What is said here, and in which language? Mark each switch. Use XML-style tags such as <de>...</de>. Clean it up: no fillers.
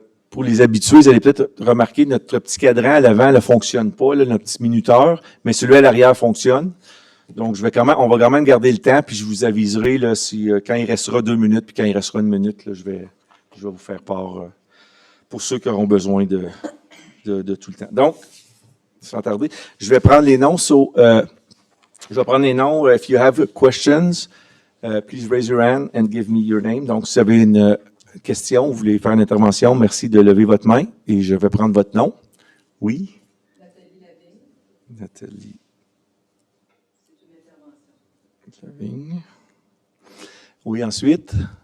<fr>Pour les habitués, vous allez peut-être remarquer notre petit cadran à l'avant ne fonctionne pas, là, notre petit minuteur, mais celui à l'arrière fonctionne. Donc, on va quand même garder le temps, puis je vous aviserai là, quand il restera 2 minutes, puis quand il restera 1 minute, là, je vais vous faire part pour ceux qui auront besoin de tout le temps. Donc, sans tarder, je vais prendre les noms.</fr> <en>If you have questions, please raise your hand and give me your name.</en> <fr>Donc, si vous avez une question, vous voulez faire une intervention, merci de lever votre main et je vais prendre votre nom. Oui? Nathalie Lavigne. Oui, ensuite?</fr>